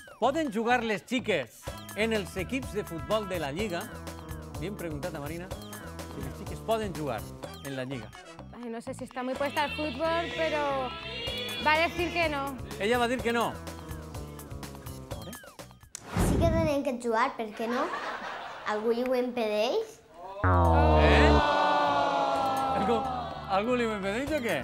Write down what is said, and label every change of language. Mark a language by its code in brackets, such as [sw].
[ca] Poden jugar les xiques en els equips de futbol de la Lliga? Li hem preguntat a Marina si les xiques poden jugar en la Lliga. [es] Ay, no sé si está muy puesta al fútbol, pero va a decir que no. [ca] Ella va dir que no. Sí que tenen que jugar, per què no? Algú ho impedeix? Algú li ho impedeix o què?